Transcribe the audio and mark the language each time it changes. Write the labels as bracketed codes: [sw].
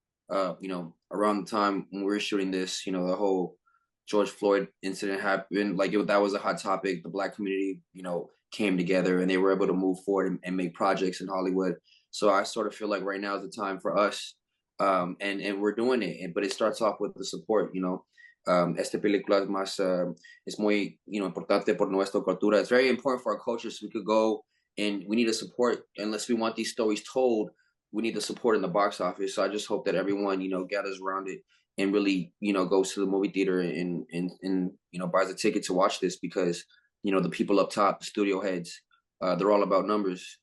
[en] Around the time when we were shooting this, the whole George Floyd incident happened. Like that was a hot topic. The Black community, came together and they were able to move forward and make projects in Hollywood. So I sort of feel like right now is the time for us, and we're doing it. But it starts off with the support. [es] Esta película es muy, importante por nuestra cultura. [en] It's very important for our culture, so we could go and we need to support. Unless we want these stories told, we need the support in the box office. So I just hope that everyone, gathers around it and really, goes to the movie theater and buys a ticket to watch this because, the people up top, the studio heads, they're all about numbers.